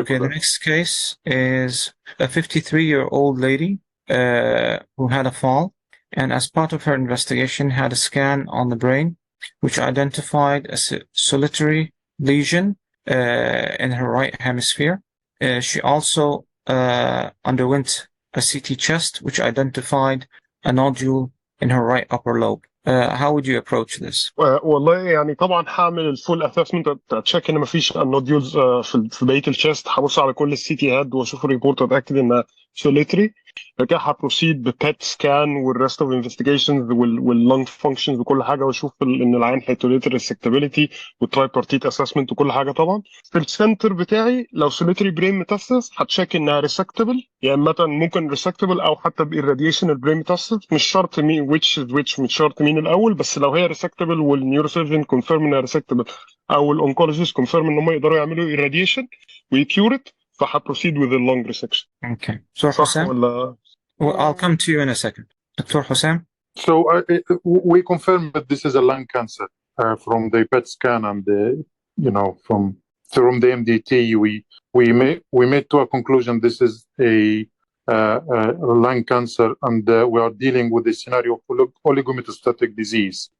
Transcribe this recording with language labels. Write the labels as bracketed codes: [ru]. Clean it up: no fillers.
[en] Okay, the next case is a 53-year-old lady who had a fall, and as part of her investigation had a scan on the brain, which identified a solitary lesion in her right hemisphere. She also underwent a CT chest, which identified a nodule in her right upper lobe. How would you approach this? [ar] والله يعني طبعا هعمل الفول اسسمنت اتشيك ان مفيش النوديولز في بقيه الشيست، هبص على كل السي تي هاد واشوف الريبورت اتاكد انها سوليتري. بعد كده هبروسيد ببات سكان والريست اوف انفستيجيشنز واللنج فانكشنز وكل حاجه، واشوف ان العين هيتوليتر ريسكتابيلتي والتراي بارتيت اسسمنت وكل حاجه. طبعا في السنتر بتاعي لو سوليتري برين ميتاستاس هتشيك انها ريسكتابل، يعني مثلا ممكن ريسكتابل او حتى بإيراديشن البرين ميتاستاس، مش شرط مين ويتش مش شرط مين الاول، بس لو هي ريسكتابل والنيوروسيرجن كونفيرم انها ريسكتابل او الاونكولوجيست كونفيرم ان هم يقدروا يعملوا إيراديشن ويكيورت، فهبروسيد [en] with the long resection. Okay. So Hussein? Well, I'll come to you in a second. Dr. Hussein? So we confirm that this is a lung cancer from the PET scan and from the MDT. We made to a conclusion this is a lung cancer, and we are dealing with a scenario of oligometastatic disease.